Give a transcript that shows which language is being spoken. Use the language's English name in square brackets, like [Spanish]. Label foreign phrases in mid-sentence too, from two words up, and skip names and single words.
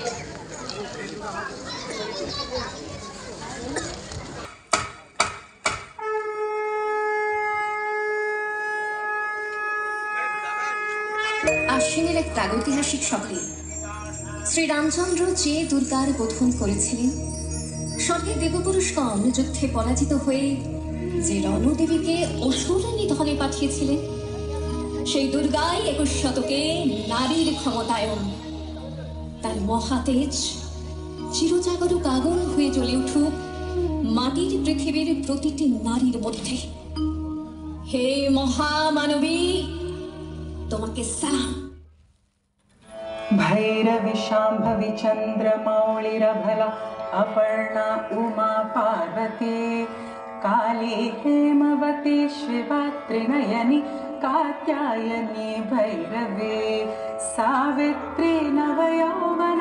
[Bangla] আশ্বিনের এক প্রাগৈতিহাসিক শহরে শ্রীরামচন্দ্র যে দুর্গার বোধন করেছিলেন, স্বর্গের দেবপুরুষগণ যুদ্ধে পরাজিত হয়ে যে রণদেবীকে অসুর নিধনে পাঠিয়েছিলেন, সেই দুর্গাই 21 শতকে নারীর ক্ষমতায়ন। তার মহাতেজ চিরজাগরুক আগুন হয়ে জ্বলে উঠুক মাটির পৃথিবীর প্রতিটি নারীর মধ্যে। হে মহামানবী, তোমাকে সালাম। [Sanskrit] भैरवि शाम्भवि चन्द्रमौळिरभला अपर्णा उमा पार्वती काली हेमवती शिवा त्रिनयनी कात्यायनी भैरवी सावित्री नवयौवना